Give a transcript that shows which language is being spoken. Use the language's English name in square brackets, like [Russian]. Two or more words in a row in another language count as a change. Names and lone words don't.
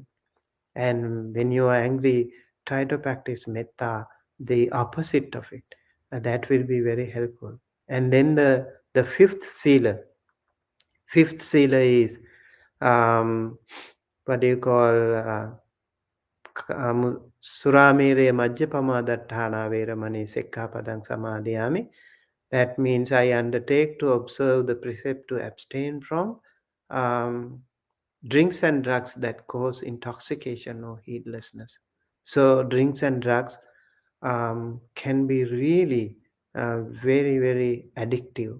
[English] And when you are angry, try to practice metta, the opposite of it. That will be very helpful. And then the fifth sila is what do you call [Pali] suramere majjapama dattana veramani sekkapadang samadhiyami. [English] That means I undertake to observe the precept to abstain from um, drinks and drugs that cause intoxication or heedlessness. So, drinks and drugs can be really very, very addictive.